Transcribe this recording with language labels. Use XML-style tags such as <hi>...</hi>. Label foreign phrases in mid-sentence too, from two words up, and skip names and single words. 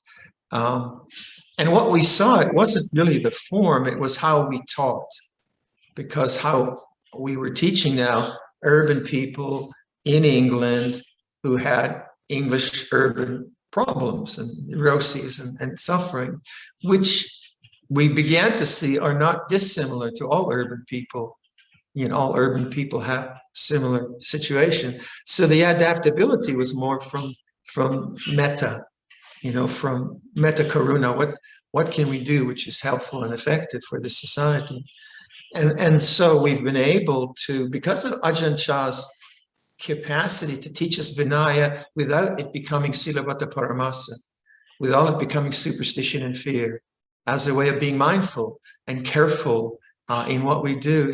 <en>And what we saw, it wasn't really the form, it was how we taught, because how we were teaching now urban people in England who had English urban problems and neuroses and suffering, which we began to see are not dissimilar to all urban people. All urban people have similar situation. So the adaptability was more from metta, from</en> <pi>metta karuna.</pi> <en>What can we do which is helpful and effective for the society? And so we've been able to, because of Ajahn Chah's capacity to teach us Vinaya without it becoming</en> <pi>Silavata Paramasa,</pi> <en>without it becoming superstition and fear, as a way of being mindful and careful in what we do.</en>